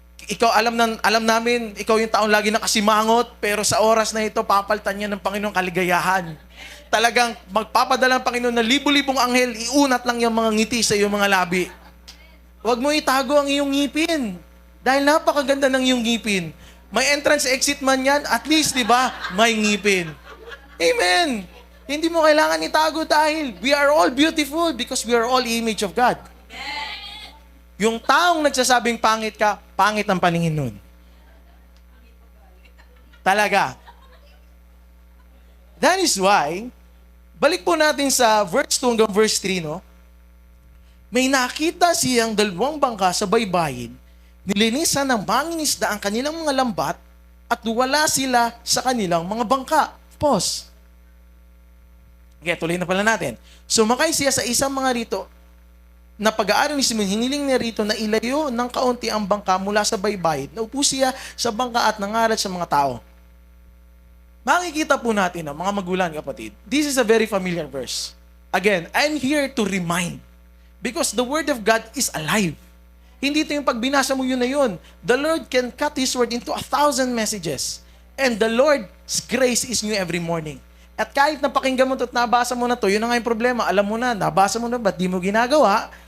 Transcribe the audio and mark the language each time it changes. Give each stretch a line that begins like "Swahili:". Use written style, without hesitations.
Filipino: Ikaw, alam namin, ikaw yung taong lagi nakasimangot, pero sa oras na ito, papalitan niya ng Panginoon kaligayahan. Talagang magpapadala ng Panginoon na libu-libong anghel, iunat lang yung mga ngiti sa iyong mga labi. Huwag mo itago ang iyong ngipin. Dahil napakaganda ng iyong ngipin. May entrance-exit man yan, at least, di ba, may ngipin. Amen! Hindi mo kailangan itago dahil
English: we are all beautiful because we are all image of God.
Filipino: Yung taong nagsasabing pangit ka, pangit ang paningin nun. Talaga.
English: That is why,
Filipino: balik po natin sa verse 2 hanggang verse 3, no? May nakita siyang dalawang bangka sa baybayin, nilinisan ng mangingisda ang kanilang mga lambat at wala sila sa kanilang mga bangka. Pause. Okay, tuloy na pala natin. Sumakay siya sa isang mga rito na pag-aaral ni Simon, hiniling niya rito na ilayo ng kaunti ang bangka mula sa baybayin. Naupo siya sa bangka at nangaral sa mga tao. Makikita po natin, mga magulang, kapatid,
English: this is a very familiar verse. Again, I'm here to remind because the Word of God is alive.
Filipino: Hindi ito yung pag binasa mo yun na yun.
English: The Lord can cut His Word into 1,000 messages. And the Lord's grace is new every morning.
Filipino: At kahit napakinggan mo ito at nabasa mo na ito, yun na nga yung problema. Alam mo na, nabasa mo na, ba't di mo ginagawa?